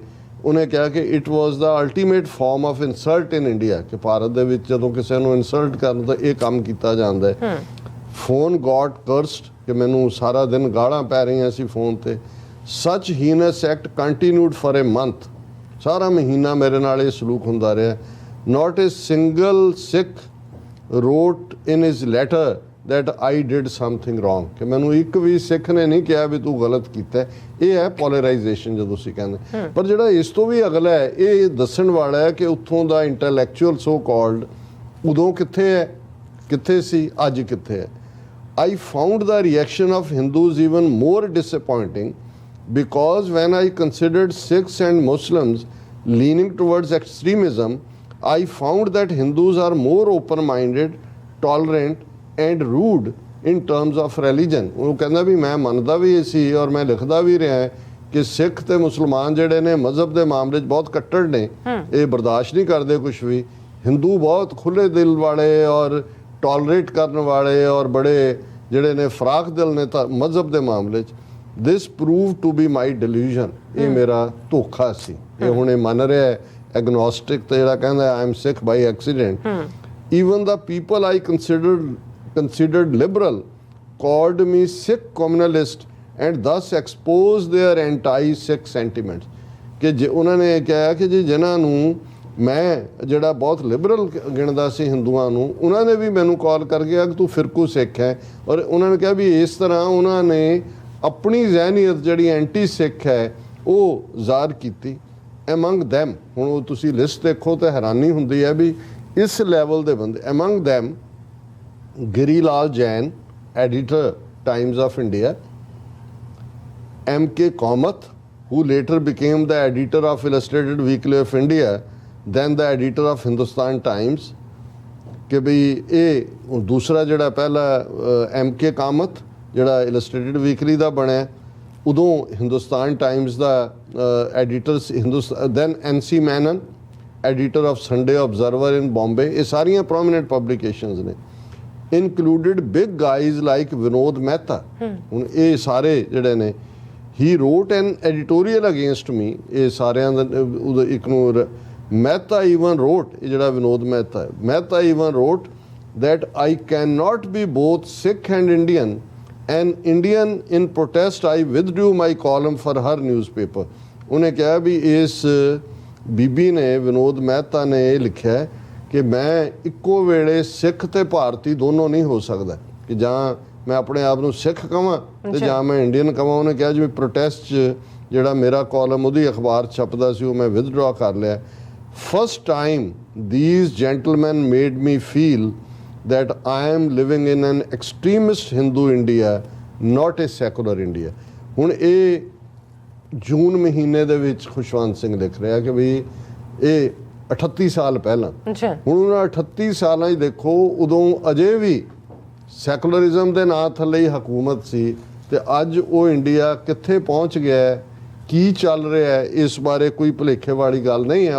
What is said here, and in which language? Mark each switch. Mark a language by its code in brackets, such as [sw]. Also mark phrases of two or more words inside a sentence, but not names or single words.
[pa] ਉਹਨੇ ਕਿਹਾ ਕਿ [en] it was the ultimate form of insult in India, [pa] ਕਿ ਭਾਰਤ ਦੇ ਵਿੱਚ ਜਦੋਂ ਕਿਸੇ ਨੂੰ ਇਨਸਲਟ ਕਰਨ ਤਾਂ ਇਹ ਕੰਮ ਕੀਤਾ ਜਾਂਦਾ ਹੈ। [en] phone got cursed, [pa] ਕਿ ਮੈਨੂੰ ਸਾਰਾ ਦਿਨ ਗਾਲਾਂ ਪੈ ਰਹੀਆਂ ਸੀ ਫੋਨ ਤੇ। [en] such heinous act continued for a month, [pa] ਸਾਰਾ ਮਹੀਨਾ ਮੇਰੇ ਨਾਲ ਇਹ ਸਲੂਕ ਹੁੰਦਾ ਰਿਹਾ। [en] Not a single Sikh wrote in his letter that I did something wrong, [pa] ਕਿ ਮੈਨੂੰ ਇੱਕ ਵੀ ਸਿੱਖ ਨੇ ਨਹੀਂ ਕਿਹਾ ਵੀ ਤੂੰ ਗਲਤ ਕੀਤਾ। ਇਹ ਹੈ ਪੋਲਰਾਈਜੇਸ਼ਨ ਜਦੋਂ ਤੁਸੀਂ ਕਹਿੰਦੇ। ਪਰ ਜਿਹੜਾ ਇਸ ਤੋਂ ਵੀ ਅਗਲਾ ਹੈ, ਇਹ ਦੱਸਣ ਵਾਲਾ ਹੈ ਕਿ ਉੱਥੋਂ ਦਾ ਇੰਟੈਲੈਕਚੁਅਲ [en] so called [pa] ਉਦੋਂ ਕਿੱਥੇ ਹੈ, ਕਿੱਥੇ ਸੀ, ਅੱਜ ਕਿੱਥੇ ਹੈ। [en] I found the reaction of Hindus even more disappointing because when I considered Sikhs and Muslims leaning towards extremism, I found that Hindus are more open-minded, tolerant and rude in terms of religion. [pa] ਉਹ ਕਹਿੰਦਾ ਵੀ ਮੈਂ ਮੰਨਦਾ ਵੀ ਇਹ ਸੀ ਔਰ ਮੈਂ ਲਿਖਦਾ ਵੀ ਰਿਹਾ ਕਿ ਸਿੱਖ ਤੇ ਮੁਸਲਮਾਨ ਜਿਹੜੇ ਨੇ ਮਜ਼ਹਬ ਦੇ ਮਾਮਲੇ 'ਚ ਬਹੁਤ ਕੱਟੜ ਨੇ, ਇਹ ਬਰਦਾਸ਼ਤ ਨਹੀਂ ਕਰਦੇ ਕੁਝ ਵੀ। ਹਿੰਦੂ ਬਹੁਤ ਖੁੱਲੇ ਦਿਲ ਵਾਲੇ ਔਰ ਟੋਲਰੇਟ ਕਰਨ ਵਾਲੇ ਔਰ ਬੜੇ ਜਿਹੜੇ ਨੇ ਫਰਾਖ ਦਿਲ ਨੇ ਤਾਂ ਮਜ਼ਹਬ ਦੇ ਮਾਮਲੇ 'ਚ। [en] this prove to be my delusion, [pa] ਇਹ ਮੇਰਾ ਧੋਖਾ ਸੀ। ਇਹ ਹੁਣ ਇਹ ਮੰਨ ਰਿਹਾ agnostic ਤੇ ਜਿਹੜਾ ਕਹਿੰਦਾ [en] I am sick by accident. Even the people I considered liberal called me Sikh communalist and thus exposed their anti-Sikh sentiments. [pa] ਕਿ ਜੇ ਉਹਨਾਂ ਨੇ ਕਿਹਾ ਕਿ ਜੀ ਜਿਨ੍ਹਾਂ ਨੂੰ ਮੈਂ ਜਿਹੜਾ ਬਹੁਤ ਲਿਬਰਲ ਗਿਣਦਾ ਸੀ ਹਿੰਦੂਆਂ ਨੂੰ, ਉਹਨਾਂ ਨੇ ਵੀ ਮੈਨੂੰ ਕਾਲ ਕਰ ਗਿਆ ਕਿ ਤੂੰ ਫਿਰਕੂ ਸਿੱਖ ਹੈ। ਔਰ ਉਹਨਾਂ ਨੇ ਕਿਹਾ ਵੀ ਇਸ ਤਰ੍ਹਾਂ ਉਹਨਾਂ ਨੇ ਆਪਣੀ ਜ਼ਹਿਨੀਅਤ ਜਿਹੜੀ ਐਂਟੀ ਸਿੱਖ ਹੈ ਉਹ ਜ਼ਾਹਰ ਕੀਤੀ। [en] among them, [pa] ਹੁਣ ਉਹ ਤੁਸੀਂ ਲਿਸਟ ਦੇਖੋ ਤਾਂ ਹੈਰਾਨੀ ਹੁੰਦੀ ਹੈ ਵੀ ਇਸ ਲੈਵਲ ਦੇ ਬੰਦੇ। [en] among them ਗਿਰੀ ਲਾਲ ਜੈਨ, editor Times of India, M.K. Kamath, who later became the editor of Illustrated Weekly of India, then the editor of Hindustan Times, [pa] ਕਿ ਵੀ ਇਹ ਦੂਸਰਾ ਜਿਹੜਾ ਪਹਿਲਾ M.K. Kamath ਜਿਹੜਾ ਇਲਸਟ੍ਰੇਟਿਡ ਵੀਕਲੀ ਦਾ ਬਣਿਆ, ਉਦੋਂ ਹਿੰਦੁਸਤਾਨ ਟਾਈਮਜ਼ ਦਾ ਐਡੀਟਰ ਸੀ। [en] ਦੈਨ N.C. Menon, editor of Sunday Observer in Bombay. [pa] ਇਹ ਸਾਰੀਆਂ [en] prominent publications [pa] ਨੇ। [en] included big guys like ਵਿਨੋਦ ਮਹਿਤਾ। [pa] ਹੁਣ ਇਹ ਸਾਰੇ ਜਿਹੜੇ ਨੇ, [en] he wrote an editorial against me. [pa] ਇਹ ਸਾਰਿਆਂ ਦਾ ਇੱਕ ਨੂੰ [en] Mehta even wrote, [pa] ਇਹ ਜਿਹੜਾ ਵਿਨੋਦ ਮਹਿਤਾ ਹੈ, [en] Mehta even wrote that I cannot be both Sikh and Indian. And Indian in protest I withdrew my column for her newspaper. [pa] ਉਹਨੇ ਕਿਹਾ ਵੀ ਇਸ ਬੀਬੀ ਨੇ, ਵਿਨੋਦ ਮਹਿਤਾ ਨੇ ਇਹ ਲਿਖਿਆ ਕਿ ਮੈਂ ਇੱਕੋ ਵੇਲੇ ਸਿੱਖ ਤੇ ਭਾਰਤੀ ਦੋਨੋਂ ਨਹੀਂ ਹੋ ਸਕਦਾ, ਕਿ ਜਾਂ ਮੈਂ ਆਪਣੇ ਆਪ ਨੂੰ ਸਿੱਖ ਕਹਾਂ ਤੇ ਜਾਂ ਮੈਂ ਇੰਡੀਅਨ ਕਹਾਂ। ਉਹਨੇ ਕਿਹਾ ਜਿਵੇਂ ਪ੍ਰੋਟੈਸਟ 'ਚ ਜਿਹੜਾ ਮੇਰਾ ਕਾਲਮ ਉਹਦੀ ਅਖਬਾਰ 'ਚ ਛਪਦਾ ਸੀ ਉਹ ਮੈਂ ਵਿਦਡਰਾ ਕਰ ਲਿਆ। [en] First time these gentlemen made me feel that I am living in an extremist Hindu India, not a secular India. [pa] ਹੁਣ ਇਹ ਜੂਨ ਮਹੀਨੇ ਦੇ ਵਿੱਚ ਖੁਸ਼ਵੰਤ ਸਿੰਘ ਲਿਖ ਰਿਹਾ ਕਿ ਵੀ ਇਹ 38 ਸਾਲ ਪਹਿਲਾਂ, ਅੱਛਾ, ਹੁਣ ਉਹਨਾਂ 38 ਸਾਲਾਂ 'ਚ ਦੇਖੋ ਉਦੋਂ ਅਜੇ ਵੀ ਸੈਕੂਲਰਿਜ਼ਮ ਦੇ ਨਾਂ ਥੱਲੇ ਹੀ ਹਕੂਮਤ ਸੀ, ਤੇ ਅੱਜ ਉਹ ਇੰਡੀਆ ਕਿੱਥੇ ਪਹੁੰਚ ਗਿਆ ਹੈ, ਕੀ ਚੱਲ ਰਿਹਾ ਹੈ, ਇਸ ਬਾਰੇ ਕੋਈ ਭੁਲੇਖੇ ਵਾਲੀ ਗੱਲ ਨਹੀਂ ਹੈ।